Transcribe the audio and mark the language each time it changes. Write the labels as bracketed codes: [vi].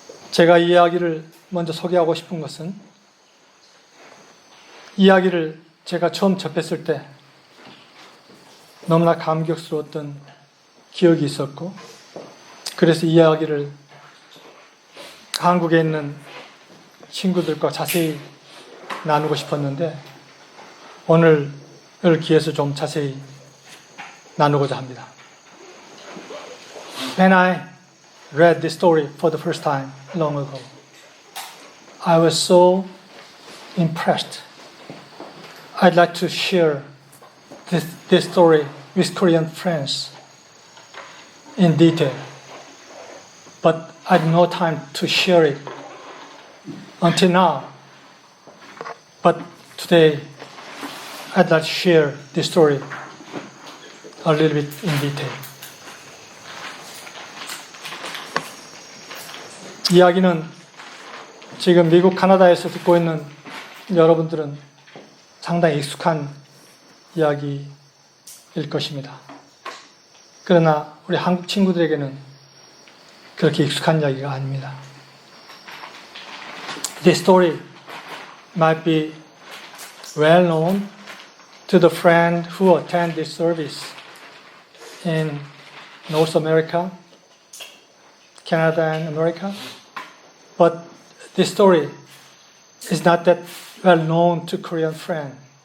[ko] 제가 이 이야기를 먼저 소개하고 싶은 것은 이야기를 제가 처음 접했을 때 너무나 감격스러웠던 기억이 있었고, 그래서 이 이야기를 한국에 있는 친구들과 자세히 나누고 싶었는데 오늘 기회에서 좀 자세히 나누고자 합니다. [en] When I read this story for the first time long ago, I was so impressed. I'd like to share this story with Korean friends in detail, but I had no time to share it until now. But today, I'd like to share this story a little bit in detail. [ko] 이야기는 지금 미국, 캐나다에서 듣고 있는 여러분들은 상당히 익숙한 이야기일 것입니다. 그러나 우리 한국 친구들에게는 그렇게 익숙한 이야기가 아닙니다. [en] This story might be well known to the friend who attend this service in North America, Canada and America, but this story is not that well known to Korean friends.